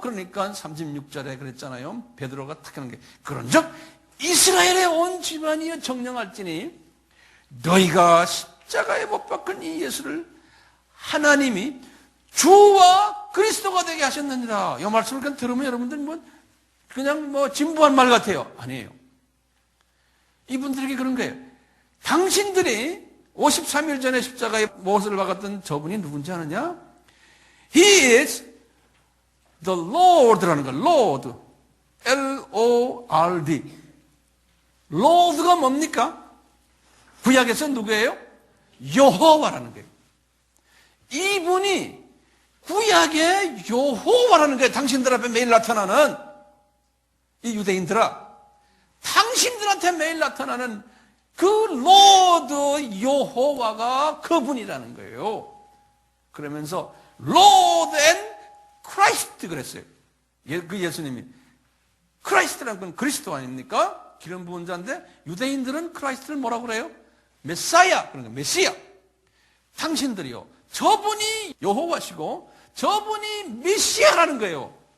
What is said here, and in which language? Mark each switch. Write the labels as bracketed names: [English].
[Korean] 그러니까 36절에 그랬잖아요. 베드로가 탁 하는 게 그런즉 이스라엘의 온 집안이 정령할지니 너희가 십자가에 못 박힌 이 예수를 하나님이 주와 그리스도가 되게 하셨느니라. 이 말씀을 그냥 들으면 여러분들 그냥 진부한 말 같아요. 아니에요. 이분들에게 그런 거예요. 당신들이 53일 전에 십자가에 못을 박았던 저분이 누군지 아느냐? [English] He is the Lord라는 거. [Korean] Lord. L-O-R-D. Lord가 뭡니까? 구약에서 누구예요? 여호와라는 거예요. 이분이 구약의 여호와라는 거예요. 당신들 앞에 매일 나타나는 이 유대인들아, 당신들한테 매일 나타나는 그 로드 여호와가 그분이라는 거예요. 그러면서 [English] Lord and Christ [Korean] 그랬어요. 그 예수님이 크라이스트라는 건 그리스도 아닙니까? 기름 부은 자인데 유대인들은 크라이스트를 뭐라고 그래요? 메사야, 그러니까 메시아. 당신들이요, 저분이 여호와시고 저분이 메시아라는 거예요.